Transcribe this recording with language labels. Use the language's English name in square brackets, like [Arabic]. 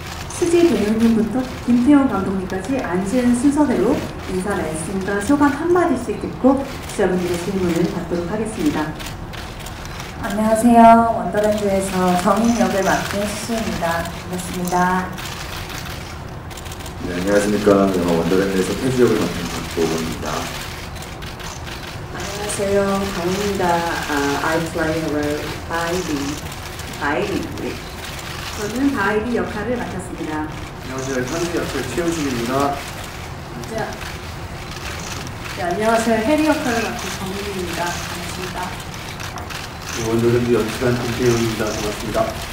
[Korean] 수지 배우님부터 김태용 감독님까지 앉은 순서대로 인사 말씀과 소감 한마디씩 듣고 기자분들의 질문을 받도록 하겠습니다. 안녕하세요. 원더랜드에서 정인 역을 맡은 수지입니다. 반갑습니다. 네, 안녕하십니까. 영화 원더랜드에서 태주 역을 맡은 박보검입니다. 안녕하세요. 강입니다. [English] I play the role 바이비. [Korean] 저는 바이비 역할을 맡았습니다. 안녕하세요. 현지 역할 최우식입니다. 네, 안녕하세요. 해리 역할을 맡은 정민입니다. 반갑습니다. 원더랜드 연출한 김태용입니다. 반갑습니다.